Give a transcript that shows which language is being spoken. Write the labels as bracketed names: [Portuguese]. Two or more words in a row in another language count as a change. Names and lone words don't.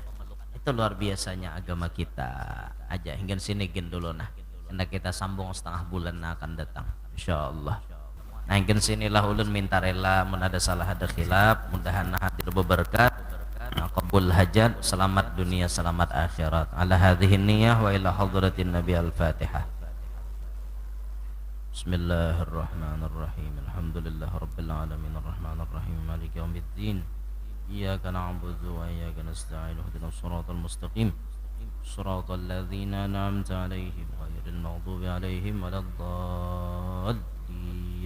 [Banjar] Itu luar biasanya agama kita. Aja hingga sini gin dulu nah. Karena kita sambung setengah bulan akan datang insyaallah. Nah hingga sinilah ulun minta rela mun ada salah ada khilaf, mudahan hadir berberkat. Qabul hajat, selamat dunia, selamat akhirat. [Arabic] على هذه النية وإلى حضرة النبي الفاتحة. Bismillahirrahmanirrahim. الحمد لله رب العالمين الرحمن الرحيم مالك يوم الدين. إياك نعبد وإياك نستعين اهدنا الصراط المستقيم. صراط الذين أنعمت عليهم غير المغضوب عليهم ولا الضالين.